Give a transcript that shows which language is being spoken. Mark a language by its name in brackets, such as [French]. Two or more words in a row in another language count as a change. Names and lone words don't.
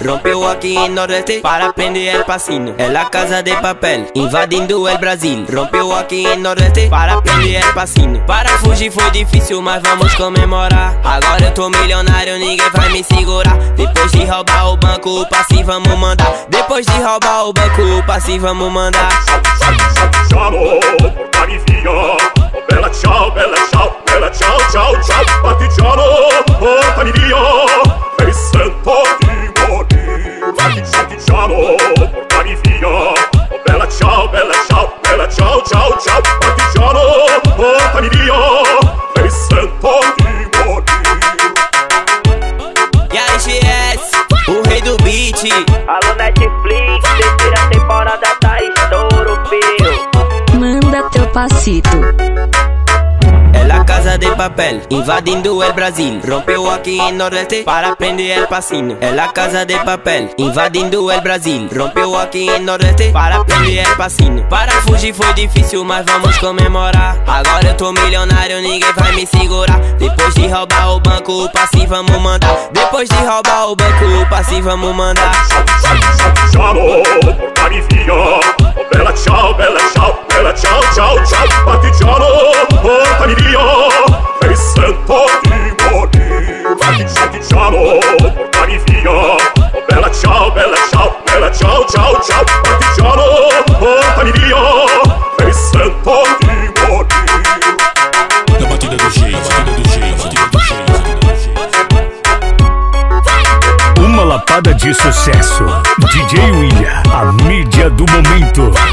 [Portuguese] Rompeu aqui em Nordeste para prender el passinho. É la casa de papel, invadindo el Brasil. Rompeu aqui em Nordeste para prender el passinho. Para fugir foi difícil, mas vamos comemorar. Agora eu tô milionário, ninguém vai me segurar. Depois de roubar o banco, o passe vamos mandar. Depois de roubar o banco, o passe vamos mandar. [Italian] Ciao, portami via. Bella ciao, ciao, ciao. Partigiano, portami via. Mi sento di morire. Partigiano, portami via. Bella ciao, ciao, ciao. Partigiano, portami via. Mi sento di morire. [Portuguese] E aí, GS, o rei do beat. Alô Netflix, terceira temporada tá estouro, filho. Manda teu passito. É la casa de papel, invadindo el Brasil. Rompeu aqui em Nordeste para prender el passinho. É la casa de papel, invadindo el Brasil. Rompeu aqui em Nordeste para prender el passinho. Para fugir foi difícil, mas vamos comemorar. Agora eu tô milionário, ninguém vai me segurar. Depois de roubar o banco, o passe vamos mandar. Depois de roubar o banco, o passe vamos mandar. [Italian] Partigiano, portami via. Bella ciao, ciao, ciao. Partigiano, portami via. Mi sento di morire. Partigiano, portami via. Bella ciao, ciao, ciao. Partigiano, portami via. Mi sento di morire. [Portuguese] Na batida do jeito. Uma lapada de sucesso. DJ William, a mídia do momento.